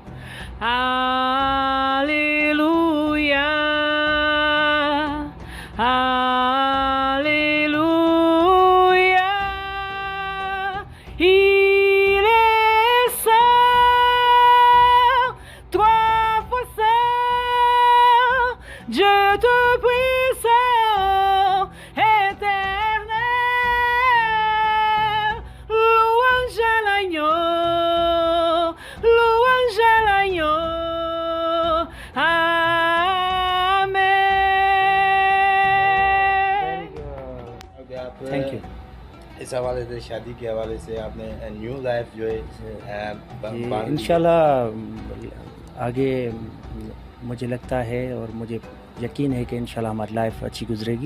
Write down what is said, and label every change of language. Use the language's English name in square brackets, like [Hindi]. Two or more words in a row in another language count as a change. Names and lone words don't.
[French] Alléluia, Alléluia, il est saint, trois fois saint, Dieu te prie saint, éternel, louange à l'agneau, louange à l'agneau, amen. [English] Thank you. [Hindi] इस हवाले से, शादी के हवाले से आपने [English] new life [Hindi] जो है बांध ली। इंशाल्लाह आगे मुझे लगता है और मुझे यकीन है कि इंशाल्लाह हमारी लाइफ अच्छी गुजरेगी।